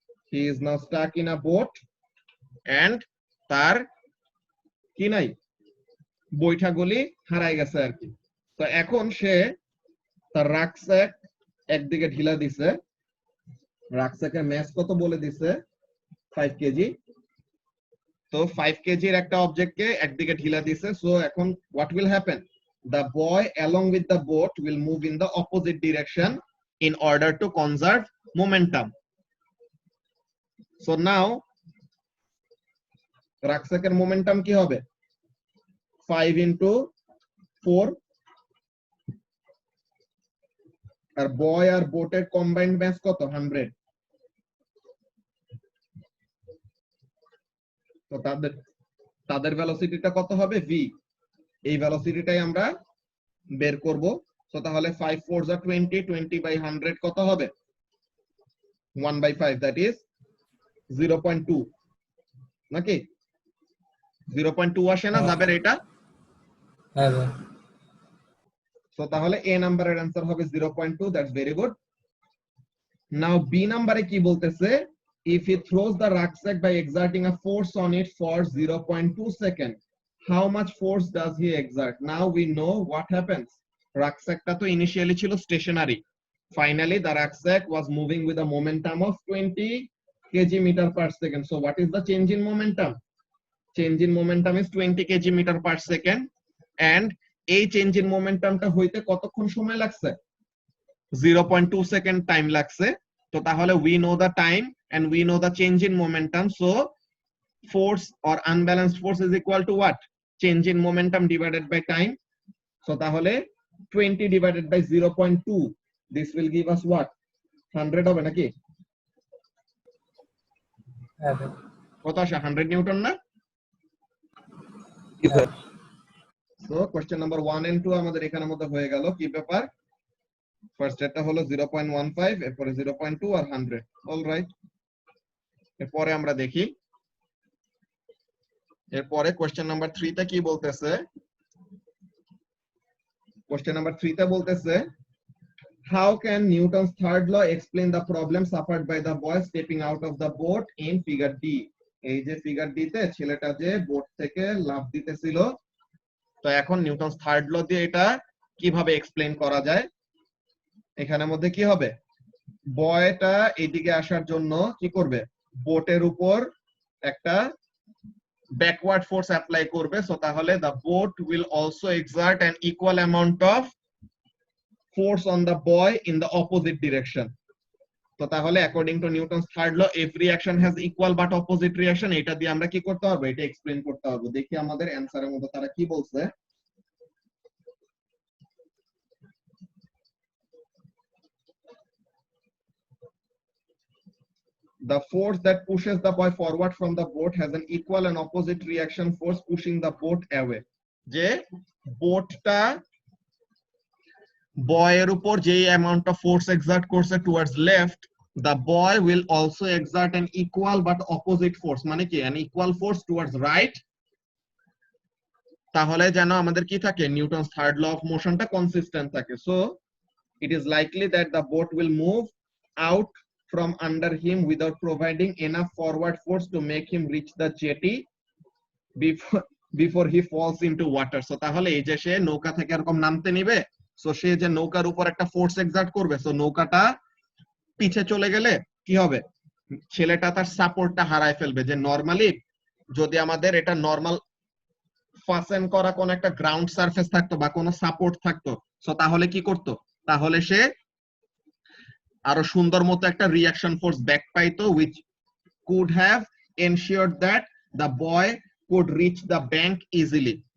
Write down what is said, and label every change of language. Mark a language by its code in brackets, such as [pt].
[en] he is now stuck in a boat and [bn] তার কি নাই, বৈঠাগুলি হারাই গেছে আর কি। তো এখন সে তার রাকস্যাক একদিকে ঢিলা দিছে, রাকস্যাকের ম্যাস কত বলে দিছে, 5 কেজি। তো 5 কেজির একটা অবজেক্টকে একদিকে ঢিলা দিছে। [en] So এখন what will happen, the boy along with the boat will move in the opposite direction in order to conserve momentum. [bn] So now রাকস্যাকের momentum কি হবে, 5 into 4, আর বয় আর বোটের কম্বাইন্ড ম্যাস কত, 100। তো তাদের ভেলোসিটিটা কত হবে, v। এই ভেলোসিটিটাই আমরা বের করব। তো তাহলে 5 4 are 20, 20 by 100 কত হবে, 1/5, that is 0.2 নাকি 0.2 আসে না যাবে এটা। হ্যাঁ ভাই। তো তাহলে a নাম্বারের आंसर হবে 0.2, [en] that's very good. Now b নাম্বারে কি বলতেছে, if he throws the rucksack by exerting a force on it for 0.2 seconds, how much force does he exert? Now we know what happens. [bn] Rucksackটা তো initially ছিল stationery, [en] finally the rucksack was moving with a momentum of 20 kg/s. So what is the change in momentum? Change in momentum is 20 kg/s, and [bn] এই change in মোমেন্টামটা হইতে কতক্ষণ সময় লাগছে, 0.2 second time লাগছে। [en] তো তাহলে we know the time and we know the change in momentum, so force or unbalanced force is equal to what, change in momentum divided by time. So তাহলে 20 divided by 0.2, this will give us what, [bn] 100 হবে নাকি, হ্যাঁ ভাই। কত আসে, 100 Newton না। কি sir? So question number 1 and 2 আমাদের এখানের মধ্যে হয়ে গেল। কি ব্যাপার, ফার্স্ট এটা হলো 0.15, এরপরে 0.2 আর 100, অলরাইট। এরপরে আমরা দেখি, এরপরে কোশ্চেন নাম্বার 3 তে কি বলতেছে। কোশ্চেন নাম্বার 3 তে বলতেছে, [en] how can Newton's third law explain the problem suffered by the boy stepping out of the boat in figure D? [bn] এই যে ফিগার ডিতে ছেলেটা যে বোট থেকে লাফ দিতেছিল, তো এখন নিউটনস থার্ড ল দিয়ে এটা কিভাবে এক্সপ্লেইন করা যায়? এখানের মধ্যে কি হবে, বয়টা এইদিকে আসার জন্য কি করবে, বোটের উপর একটা ব্যাকওয়ার্ড ফোর্স অ্যাপ্লাই করবে। [en] So তাহলে the boat will also exert an equal amount of force on the boy in the opposite direction. তো তাহলে according to Newton's third law every action has equal but opposite reaction। [bn] এটা দিয়ে আমরা কি করতে পারবো, এটা এক্সপ্লেইন করতে পারবো। দেখি আমাদের অ্যানসারের মধ্যে তারা কি বলছে। [en] The force that pushes the boy forward from the boat has an equal and opposite reaction force pushing the boat away। [bn] যে বোটটা বয়ের উপর যে অ্যামাউন্ট অফ ফোর্স এক্সার্ট করছে towards left, [en] the boy will also exert an equal but opposite force, [bn] মানে কি [en] an equal force towards right। [bn] তাহলে যেন আমাদের কি থাকে, Newton's third law of মোশনটা consistent থাকে। [en] So it is likely that the boat will move out from under him without providing enough forward force to make him reach the jetty before he falls into water। [bn] So তাহলে এই যে সে নৌকা থেকে এরকম নামতে নিবে, so সে যে নৌকার উপর একটা ফোর্স এক্সার্ট করবে, সো নৌকাটা পিছে চলে গেলে কি হবে, ছেলেটা তার সাপোর্টটা হারায় ফেলবে। যে নরমালি যদি আমাদের এটা নরমাল ফাসেন করা কোন একটা গ্রাউন্ড সারফেস থাকতো বা কোনো সাপোর্ট থাকতো, সো তাহলে কি করতো, তাহলে সে আরো সুন্দর মতো একটা রিঅ্যাকশন ফোর্স ব্যাক পাইতো, [en] which could have ensured that the boy could reach the bank easily।